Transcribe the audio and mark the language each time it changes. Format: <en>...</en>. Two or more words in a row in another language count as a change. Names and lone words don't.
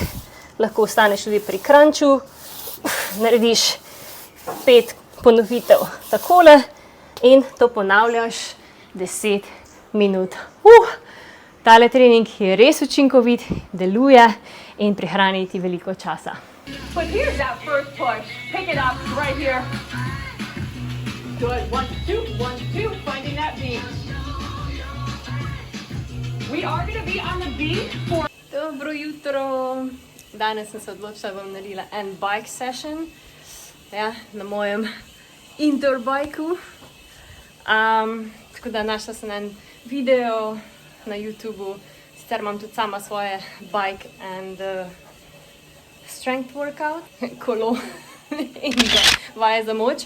<sl>Lahko ostaneš tudi pri crunchu, narediš 5 ponovitev takole in to ponavljaš 10 minut. Tale trening je res učinkovit, deluje in prihrani ti veliko časa.</sl> <en>But here's that first push. Pick it up right here. Good. 1, 2, 1, 2. Finding that beat. We are going to be on the beat for...</en> <sl>Dobro jutro. Danes sem se odločila, da bom naredila en bike session. Ja, na mojem indoor bajku. Tako da našla sem en video na YouTubeu. Sicer imam tudi sama svoje</sl> <en>bike and strength workout.</en> <sl>Kolo in vaje za moč.</sl>